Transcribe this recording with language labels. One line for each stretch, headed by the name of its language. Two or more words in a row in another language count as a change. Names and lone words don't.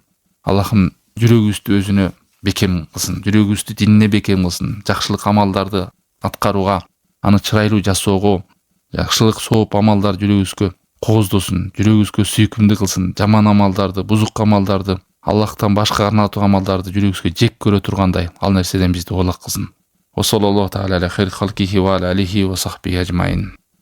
Kyrgyz: Аллахым жүрөгүбүздү өзүнө бекем кылсын, жүрөгүбүздү динине бекем кылсын, жакшылык амалдарды аткарууга, аны чырайлуу жасоого, жакшылык сооп амалдар жүрөгүбүзгө кооздосун, жүрөгүбүзгө сүйкүмдүү кылсын, жаман амалдарды, бузук амалдарды, Аллахтан башка арнатуу амалдарды жүрөгүбүзгө жек көрө тургандай ал нерседен бизди оолак кылсын.
Arabic: وصلى الله تعالى على خير خلقه وعلى آله وصحبه أجمعين.